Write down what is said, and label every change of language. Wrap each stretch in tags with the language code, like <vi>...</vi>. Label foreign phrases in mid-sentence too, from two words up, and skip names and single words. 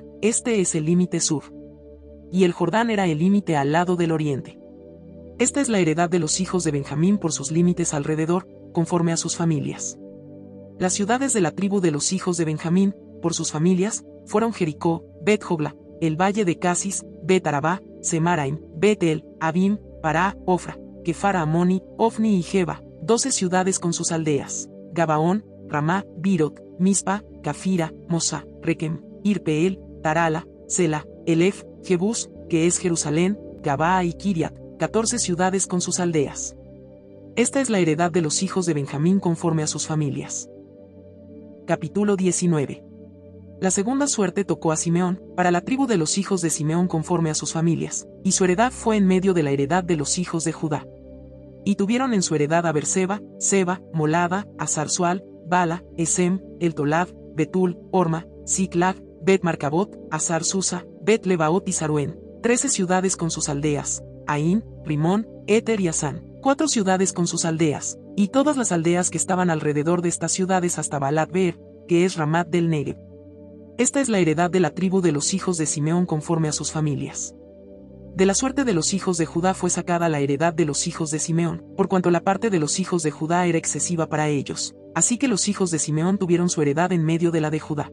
<es>Este es el límite sur. Y el Jordán era el límite al lado del oriente. Esta es la heredad de los hijos de Benjamín por sus límites alrededor, conforme a sus familias. Las ciudades de la tribu de los hijos de Benjamín, por sus familias, fueron Jericó, Bet-Jogla, el valle de Casis, Bet-Arabá, Semaraim, Bet-El, Abim, Pará, Ofra, Kefara Amoni, Ofni y Geba, 12 ciudades con sus aldeas: Gabaón, Ramá, Birot, Mispa, Cafira, Mosa, Requem, Irpeel, Tarala, Sela, Elef, Jebús, que es Jerusalén, Gabaa y Kiriat, 14 ciudades con sus aldeas. Esta es la heredad de los hijos de Benjamín conforme a sus familias. Capítulo 19. La segunda suerte tocó a Simeón, para la tribu de los hijos de Simeón conforme a sus familias, y su heredad fue en medio de la heredad de los hijos de Judá. Y tuvieron en su heredad a Berseba, Seba, Molada, Azar-Sual, Bala, Esem, El Tolad, Betul, Orma, Ziklag, Bet-Marcabot, Azar-Susa, Bet-Lebaot y Saruén, 13 ciudades con sus aldeas: Aín, Rimón, Éter y Asán, 4 ciudades con sus aldeas, y todas las aldeas que estaban alrededor de estas ciudades hasta Baalat-Beer, que es Ramat del Negev. Esta es la heredad de la tribu de los hijos de Simeón conforme a sus familias. De la suerte de los hijos de Judá fue sacada la heredad de los hijos de Simeón, por cuanto la parte de los hijos de Judá era excesiva para ellos, así que los hijos de Simeón tuvieron su heredad en medio de la de Judá.</es>